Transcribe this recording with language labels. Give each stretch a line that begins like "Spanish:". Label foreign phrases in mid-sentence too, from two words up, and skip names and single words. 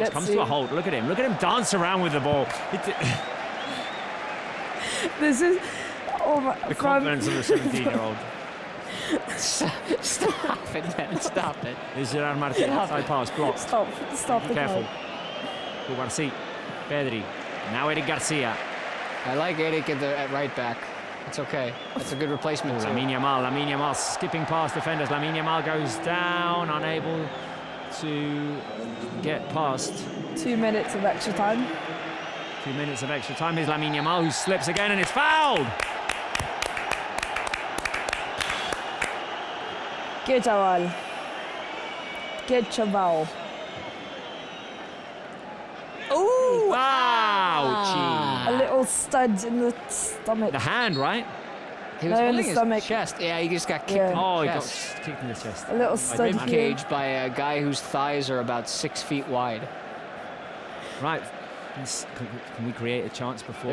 English: let's Comes see. to a halt. Look at him. Look at him dance around with the ball. This is. Oh my. The confidence of the 17-year-old. Stop it, man! Stop it. There's Gerard Martin. Side pass. Blocked. Stop the Careful. clock. Cubarsí. Pedri. Now Eric Garcia. I like Eric at right back. It's okay. It's a good replacement. too. Lamine Yamal skipping past defenders. Lamine Yamal goes down, unable to get past. 2 minutes of extra time. 2 minutes of extra time. Here's Lamine Yamal, who slips again and is fouled.
Spanish: Que chaval. Que chaval.
English: Ooh! Ouchie. A little stud in the stomach. The hand, right? He was No, in holding the his stomach. chest. Yeah, he just got kicked Yeah. in the Oh, he chest. got kicked in the chest. A little My stud rib here. cage by a guy whose thighs are about 6 feet wide. Right. Can we create a chance before?